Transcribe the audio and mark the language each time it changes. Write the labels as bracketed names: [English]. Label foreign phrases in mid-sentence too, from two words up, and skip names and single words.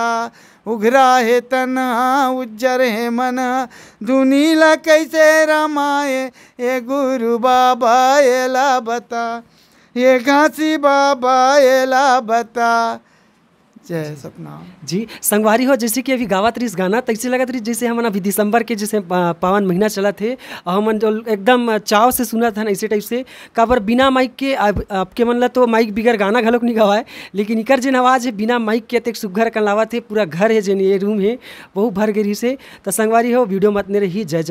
[Chhattisgarhi] उघरा है तना उज्जर है मना, धुनी ला कैसे रमाए ये गुरु बाबा एला बता, ये घासी बाबा एला बता। जय सतनाम। जी संगवारी हो, जैसे कि अभी गावत रही गाना तैसे लगत रही जैसे हम अभी दिसंबर के जैसे पावन महीना चला थे और हम जो एकदम चाव से सुना था ना ऐसे टाइप से। काबर बिना माइक के आपके मन ला तो माइक बिगर गाना घलोक नहीं गवाए, लेकिन इकर जिन आवाज़ है बिना माइक के तक सुघर कर लावा थे। पूरा घर है जिन ये रूम है वो भर गई से। तो संगवारी हो वीडियो मत ने रही।